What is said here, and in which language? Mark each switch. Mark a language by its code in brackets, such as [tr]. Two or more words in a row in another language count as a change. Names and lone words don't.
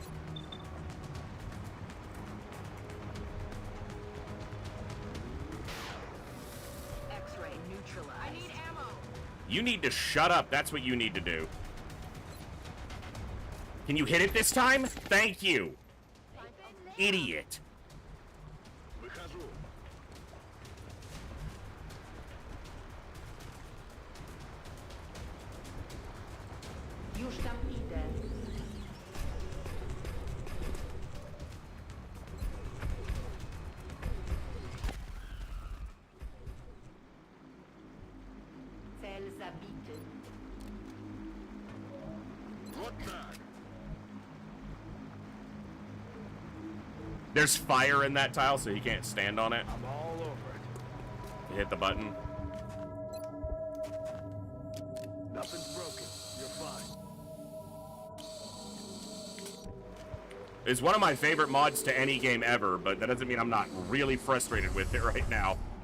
[en] X-ray neutralized. I need ammo. You need to shut up. That's what you need to do. Can you hit it this time? Thank you. Idiot. [ru] Выхожу. [pl] Już tam idę. Cel zabity. [ru] Вот так. [en] There's fire in that tile, so he can't stand on it. I'm all over it. You hit the button. Nothing's broken. You're fine. It's one of my favorite mods to any game ever, but that doesn't mean I'm not really frustrated with it right now.